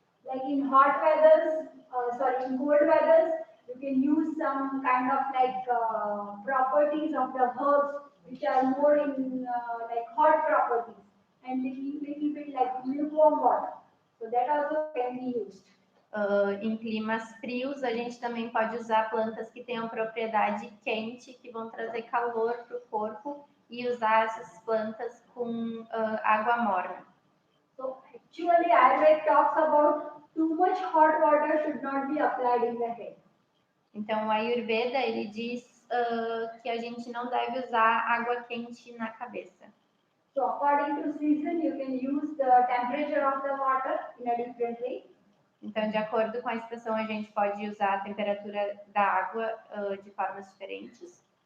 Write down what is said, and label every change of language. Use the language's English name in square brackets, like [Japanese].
[English] Like in hot weathers, in cold weathers, you can use some kind of properties of the herbs which are more in hot properties and little bit like lukewarm water. So that also can be used. [Portuguese] Em climas frios, a gente também pode usar plantas que tenham propriedade quente, que vão trazer calor para o corpo, e usar essas plantas com água morna. [English] So actually, Ayurveda talks about too much hot water should not be applied in the head. [Portuguese] Então, o Ayurveda ele diz que a gente não deve usar água quente na cabeça. [English] So according to season, you can use the temperature of the water in a different way. [Portuguese] Então, de acordo com a estação, a gente pode usar a temperatura da água de formas diferentes.